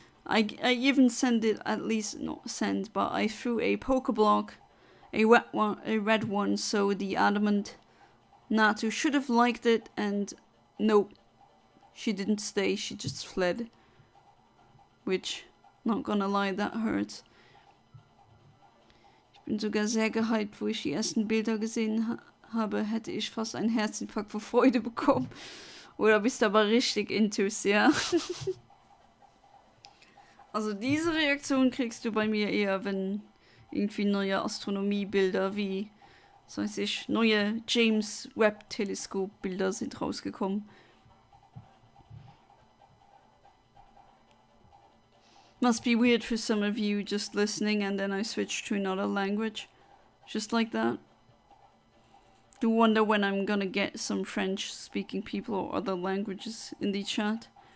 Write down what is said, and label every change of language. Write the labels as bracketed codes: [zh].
[en] I even sent it, at least not sent, but I threw a Pokeblock, a red one, so the adamant Natu should have liked it, and nope, she didn't stay, she just fled. Which, not gonna lie, that hurts. [de] Ich bin sogar sehr gehypt, wo ich die ersten Bilder gesehen habe, hätte ich fast einen Herzinfarkt vor Freude bekommen. Oder bist du aber richtig intus, ja? Also diese Reaktion kriegst du bei mir eher, wenn irgendwie neue Astronomiebilder wie, so weiß ich, neue James Webb Teleskopbilder sind rausgekommen. [en] Must be weird for some of you just listening and then I switch to another language. Just like that. Do wonder when I'm gonna get some French speaking people or other languages in the chat.